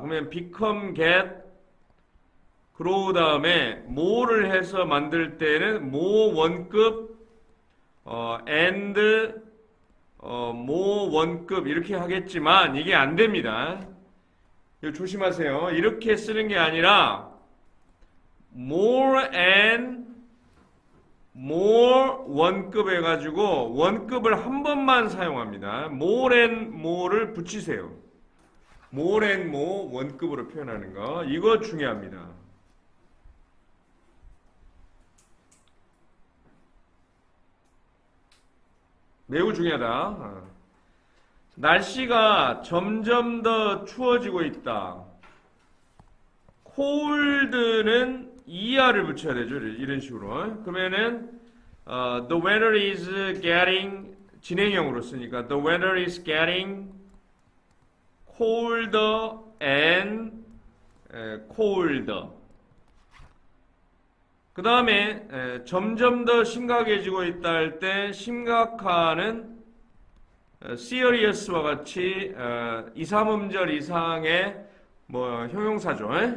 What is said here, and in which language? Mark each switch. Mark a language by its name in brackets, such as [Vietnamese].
[Korean] 그러면 become, get, grow 다음에 more를 해서 만들 때는 more 원급, and, more 원급 이렇게 하겠지만 이게 안 됩니다. 이거 조심하세요. 이렇게 쓰는 게 아니라 more and more 원급 해가지고 원급을 한 번만 사용합니다. more and more를 붙이세요. more and more 원급으로 표현하는 거 이거 중요합니다. 매우 중요하다. 날씨가 점점 더 추워지고 있다. cold는 ER을 붙여야 되죠. 이런 식으로. 그러면은 [English] the weather is getting [Korean] 진행형으로 쓰니까 [English] the weather is getting colder and colder. [Korean] 그 다음에 점점 더 심각해지고 있다 할 때 심각한은 seriously 와 같이 2, 3음절 이상의 뭐 형용사죠.